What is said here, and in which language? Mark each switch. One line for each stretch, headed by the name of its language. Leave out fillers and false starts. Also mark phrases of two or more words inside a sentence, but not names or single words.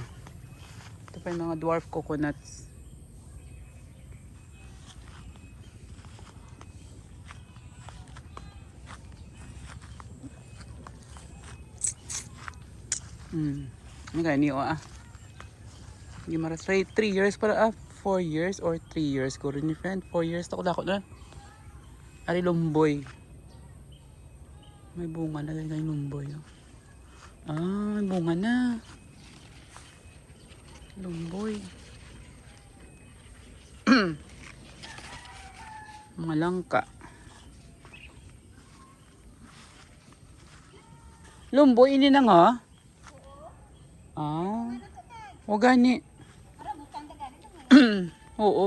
Filipino: Ito pa yung mga
English: dwarf coconuts.
Filipino: Ano kaya niyo, Guimaras 3 years para 4 years or 3 years ko rin ni friend.
Hiligaynon: 4 years dako na. Ari lumboy.
Filipino: May bunga na din yung lumboy. May bunga na. Lumboy. Mga langka.
Hiligaynon: Lumboy ini na nga. O gani. Oo.